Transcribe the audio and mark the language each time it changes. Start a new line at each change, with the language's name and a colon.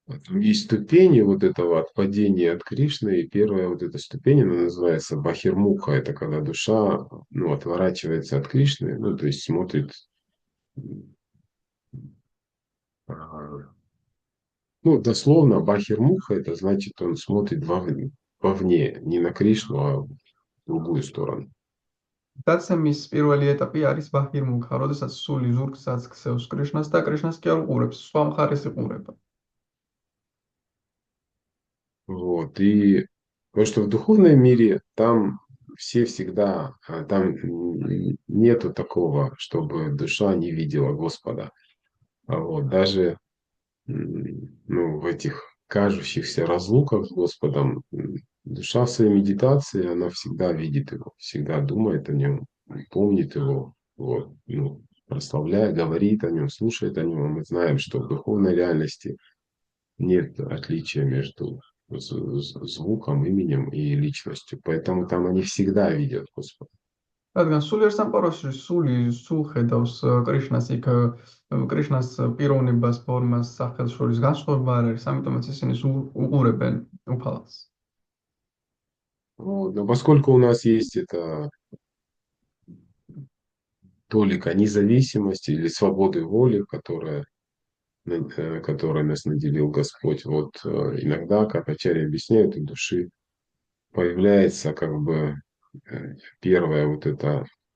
Russian: Есть ступени вот этого отпадения от Кришны, и первая вот эта ступень, она называется Бахирмуха, это когда душа, ну, отворачивается от Кришны, ну, то есть смотрит, ну, дословно Бахирмуха, это значит, он смотрит вовне, не на Кришну, а в другую сторону.
Georgian: დაცემის პირველი ეტაპი არის ბაჰირმუქა, როდესაც სული ზურგსაც ქსევს კრიშნას და კრიშნას კი არ უყურებს, სხვა მხარეს იყურება.
Russian: Вот, и потому что в духовном мире там все всегда, там нету такого, чтобы душа не видела Господа. Вот, даже ну, в этих кажущихся разлуках с Господом Душа в своей медитации, она всегда видит его, всегда думает о нем, помнит его, вот, ну, прославляет, говорит о нем, слушает о нем. Мы знаем, что в духовной реальности нет отличия между звуком, именем и личностью. Поэтому там они всегда видят Господа.
Georgian: რადგან სულიერ სამყაროში სულ ხედავს კრიშნას იქ კრიშნას პიროვნებას, ფორმას, სახელს შორის განსხვავება არ არის, ამიტომაც ისინი უყურებენ უფალს.
Russian: Вот. Но поскольку у нас есть эта толика независимости или свободы воли, которой нас наделил Господь, вот иногда, как Ачарья объясняет, у души появляется как бы первое вот это